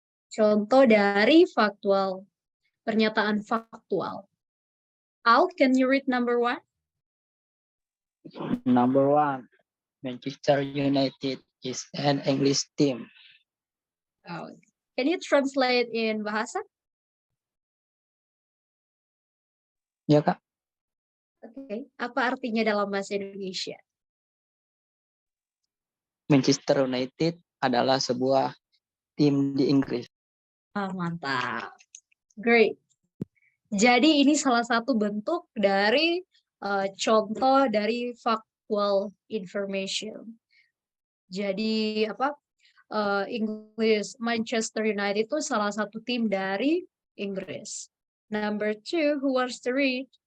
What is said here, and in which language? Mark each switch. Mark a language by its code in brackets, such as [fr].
[id] Contoh dari faktual, pernyataan faktual. [en] Al, can you read number 1? Number 1, Manchester United is an English team. Oh. Can you translate in bahasa? [id] Ya Kak, [en] Okay. [id] Apa artinya dalam bahasa Indonesia? Manchester United adalah sebuah tim di Inggris. Mantap. [en] Great. [id] Jadi ini salah satu bentuk dari contoh dari [en] factual information. [id] Jadi apa? Inggris, Manchester United itu salah satu tim dari Inggris. [en] Number 2, who wants to read?